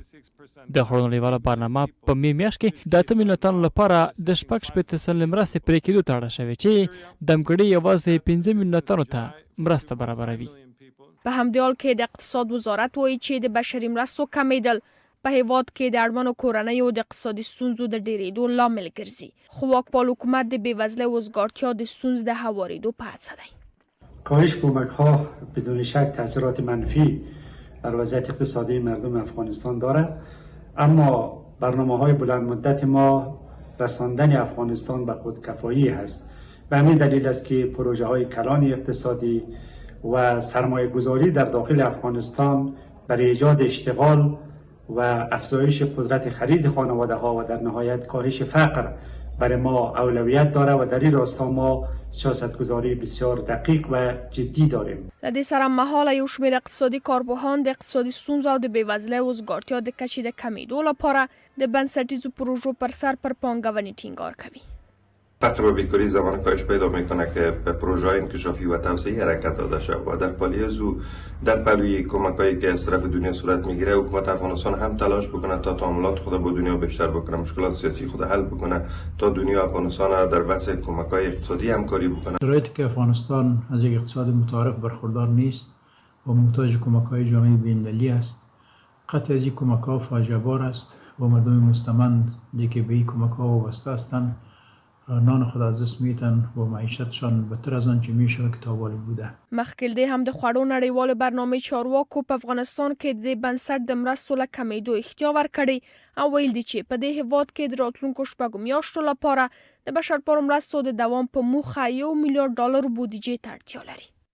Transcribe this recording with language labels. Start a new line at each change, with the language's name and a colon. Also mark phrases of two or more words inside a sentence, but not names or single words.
Pashto: د خوړو نړیواله برنامه په می میاشت کې د 8 میلیونه تنو لپاره د 6.8 مرستې پرې کېدو ته اړه شوې چې د همکړۍ یوازې 15 میلیونه تنو ته مرسته برابروي. په همدې حال کې د اقتصاد وزارت وایي چې د بشري مرستو کمیدل په هیواد کې د اړمنو کورنیو د اقتصادي ستونزو د ډېرېدو لامل ګرځي، خو واکپال حکومت د بېوزلۍ او وزګارتیا د ستونزو د هوارېدو په هڅه دی.
Persian: کاهش کمک‌ها بدون شک تاثیرات منفی بر وضعیت اقتصادی مردم افغانستان دارد، اما برنامه‌های بلند مدت ما رساندن افغانستان به خودکفایی است به همین دلیل است که پروژه های کلان اقتصادی و سرمایه گذاری در داخل افغانستان برای ایجاد اشتغال و افزایش قدرت خرید خانواده ها و در نهایت کاهش فقر برای ما اولویت داره و در این راستا ما سیاستگذاری بسیار دقیق و جدی داریم. له دې سره مهاله یو شمېر اقتصادي کارپوهان د اقتصادي ستونزو او د بېوزلۍ او وزګارتیا د کچې د کمېدو لپاره د بنسټیزو پروژو پر سر پر پانګونې ټینګار کوي. فقر و بیکاری زمان کاهش پیدا میکنه که به پروژه انکشافی و توسعه حرکت داده شد و در پالیز و در پلوی کمکایی که از طرف دنیا صورت میگیره حکومت افغانستان هم تلاش بکنه تا تعاملات خود با دنیا بیشتر بکنه، مشکلات سیاسی خود حل بکنه تا دنیا افغانستان در وسط کمکای اقتصادی همکاری بکنه. شرایطی که افغانستان از یک اقتصاد متعارف برخوردار نیست و محتاج کمک‌های جامعه بین‌المللی است. قطع از این کمک‌ها فاجعه بار است و مردم مستمند که به این کمک‌ها وابسته هستند نان خود از دست میتن و معیشتشان بهتر از آنچه میشه که تا حالا بوده.
Pashto: مخکې د هم د خوړو نړیوال برنامې چارواکو په افغانستان کې د بنسټ د مرستو له کمېدو احتیا ورکړی او ویل دي چې په دې هیواد کې د راتلونکو شپږو میاشتو لپاره د بشرپالو مرستو د دوام په موخه $1 میلیارد بودیجې ته اړتیا لري.